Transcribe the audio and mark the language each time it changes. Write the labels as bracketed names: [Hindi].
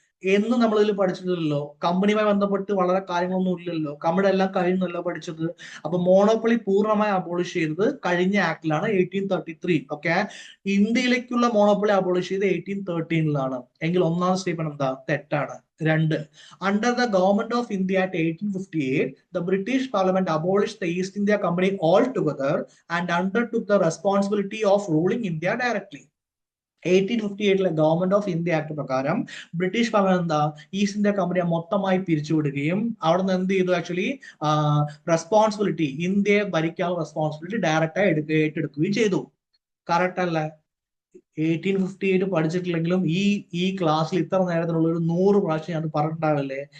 [Malayalam] എന്ന് നമ്മൾ ഇതിൽ പഠിച്ചിട്ടില്ലല്ലോ. കമ്പനിയുമായി ബന്ധപ്പെട്ട് വളരെ കാര്യങ്ങളൊന്നും ഇല്ലല്ലോ. കമ്പനി എല്ലാം കഴിഞ്ഞല്ലോ പഠിച്ചത്. അപ്പൊ മോണോപ്പൊളി പൂർണ്ണമായി അബോളിഷ് ചെയ്തത് കഴിഞ്ഞ ആക്ടിലാണ് 1833. ഓക്കെ, ഇന്ത്യയിലേക്കുള്ള മോണോപ്പൊളി അബോളിഷ് ചെയ്ത് 1813 എങ്കിൽ ഒന്നാം സ്റ്റേറ്റ്മെന്റ് എന്താ? തെറ്റാണ്. രണ്ട്, [English] under the government of India at 1858, the British Parliament abolished the East India Company altogether and undertook the responsibility of ruling India directly. [Malayalam] 1858 government of India act പ്രകാരം British parliament എന്താ east India കമ്പനിയെ മൊത്തമായി പിരിച്ചുവിടുകയും അവിടെ നിന്ന് എന്ത് ചെയ്തു? Actually responsibility, ഇന്ത്യയെ ഭരിക്കാനുള്ള responsibility ഡയറക്റ്റായി ഏറ്റെടുക്കുകയും ചെയ്തു. കറക്റ്റ് അല്ലേ? 1858 പഠിച്ചിട്ടില്ലെങ്കിലും ഈ ക്ലാസ്സിൽ ഇത്ര നേരത്തിലുള്ള ഒരു 100 പ്രാവശ്യം ഞാൻ പറഞ്ഞിട്ടാവില്ലേ?